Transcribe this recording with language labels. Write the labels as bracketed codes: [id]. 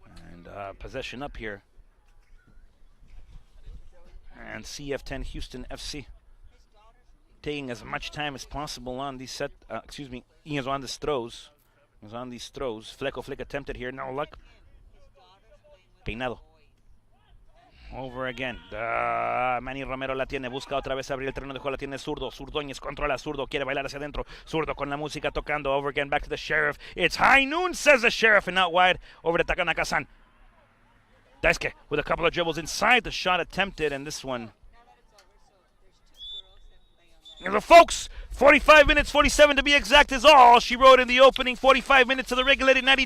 [en] And possession up here. And CF10 Houston FC taking as much time as possible on these set. On these throws. Fleco flick attempted here, no luck. Peinado. Over again. [es] Manny Romero la tiene, busca otra vez abrir el terreno de juego, la tiene Zurdo. Surdóñez controla, Zurdo quiere bailar hacia adentro. Zurdo con la música tocando. [en] Over again, back to the Sheriff. It's high noon, says the Sheriff, and out wide. Over to Takanaka-san. Daisuke with a couple of dribbles inside. The shot attempted, and this one. And the folks, 45 minutes, 47 to be exact, is all she wrote in the opening 45 minutes of the regulated 90.